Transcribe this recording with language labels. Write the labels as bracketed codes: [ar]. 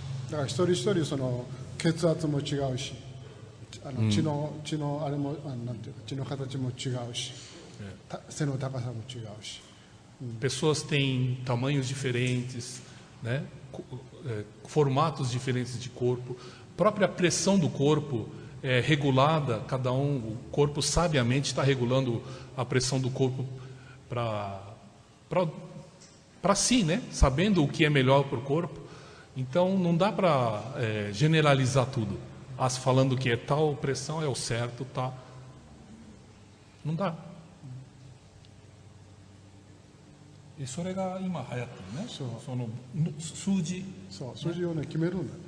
[ja] だから一人一人その血圧も違うし、血のあれもなんていうか血の形も違うし、背の高さも違うし。 [pt] Pessoas têm tamanhos diferentes, né? Formatos diferentes de corpo. A própria pressão do corpo é regulada, o corpo sabiamente está regulando a pressão do corpo para si, né? Sabendo o que é melhor para o corpo. Então não dá para generalizar tudo. Falando que tal pressão é o certo, tá? Não dá. [ja] それが今流行ってるね。その数字。そう、数字をね決めるんだ。